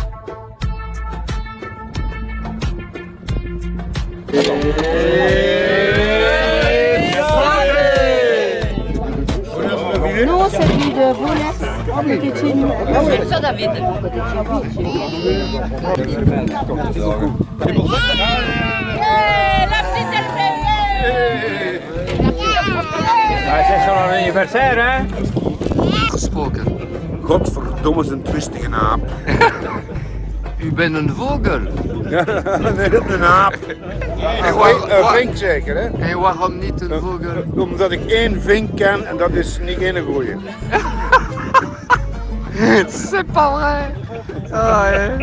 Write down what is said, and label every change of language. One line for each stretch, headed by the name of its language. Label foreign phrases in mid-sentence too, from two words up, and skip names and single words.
French: Non, c'est lui de Boulez, côté de chez nous. C'est ça, David. La petite C'est son anniversaire, hè?
Dutch: Gesproken. Godverdomme, is een twistige aap. U bent een vogel. Nee, dat is een aap. Een vink zeker, hè? En waarom niet een vogel? Omdat ik één vink ken en dat is niet één goeie.
French: C'est pas vrai. Ah, ouais.